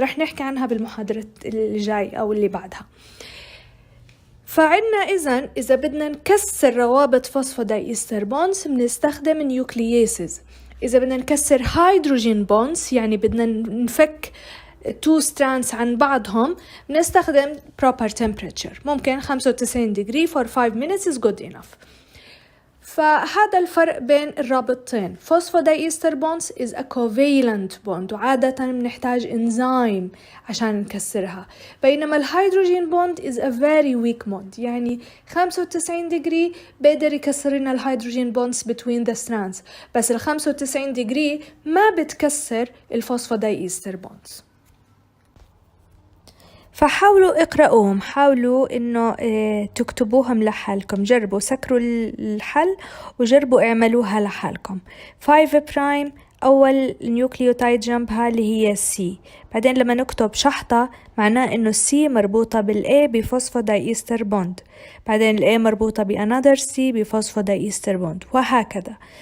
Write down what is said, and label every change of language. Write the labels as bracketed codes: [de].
[ar] رح نحكي عنها بالمحاضرة اللي جاي أو اللي بعدها. فعنا إذا بدنا نكسر روابط فوسفودايستر بونز بنستخدم نيوكلييسز. إذا بدنا نكسر هيدروجين بونز، يعني بدنا نفك 2 strands عن بعضهم، بنستخدم proper temperature. [en] ممكن 95 degree for 5 minutes is good enough. [ar] فهذا الفرق بين الرابطتين. [en] Phosphodiester bonds is a covalent bond، [ar] وعادة بنحتاج انزيم عشان نكسرها، بينما الهيدروجين bond [en] is a very weak bond، [ar] يعني 95 degree بقدر يكسر لنا الهيدروجين bonds [en] between the strands، [ar] بس ال 95 degree ما بتكسر الفوسفودايستر bonds. فحاولوا اقرأوهم، حاولوا انه تكتبوهم لحالكم، جربوا سكروا الحل وجربوا اعملوها لحالكم. 5' اول نيوكليوتايد جنبها اللي هي C، بعدين لما نكتب شحطة معناه انه C مربوطة بالA بفوسفودايستر بوند، بعدين الA مربوطة بanother C بفوسفودايستر بوند، وهكذا.